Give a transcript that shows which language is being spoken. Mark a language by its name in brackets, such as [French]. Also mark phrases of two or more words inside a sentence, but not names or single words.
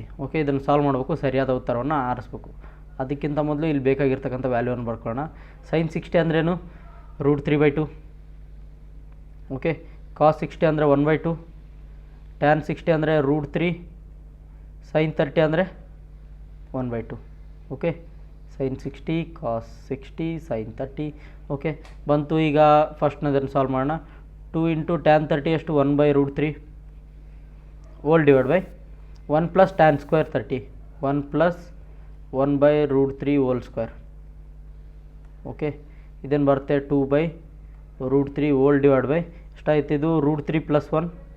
[Kannada] ಓಕೆ ಇದನ್ನು ಸಾಲ್ವ್ ಮಾಡಬೇಕು, ಸರಿಯಾದ ಉತ್ತರವನ್ನು ಆರಿಸ್ಬೇಕು. ಅದಕ್ಕಿಂತ ಮೊದಲು ಇಲ್ಲಿ ಬೇಕಾಗಿರ್ತಕ್ಕಂಥ ವ್ಯಾಲ್ಯೂವನ್ನು ಬರ್ಕೊಳ್ಳೋಣ. sin 60 ಅಂದ್ರೇನು √3/2. ಓಕೆ cos 60 ಅಂದರೆ 1/2, tan 60 ಅಂದರೆ √3, sin 30 ಅಂದರೆ 1/2. ಓಕೆ sin 60 cos 60 sin 30. ಓಕೆ ಬಂತು. ಈಗ ಫಸ್ಟ್ನದನ್ನು ಸಾಲ್ವ್ ಮಾಡೋಣ. 2 × tan 30 ಎಷ್ಟು 1/√3 [English] whole divide by [Kannada] 1 + tan ಸ್ಕ್ವೇರ್ 30 1 + 1/√3 [English] whole square. [Kannada] ಓಕೆ ಇದೇನು ಬರುತ್ತೆ 2/√3 [English] whole divide by [Kannada] ಎಷ್ಟಾಯ್ತು ಇದು √3 + 1.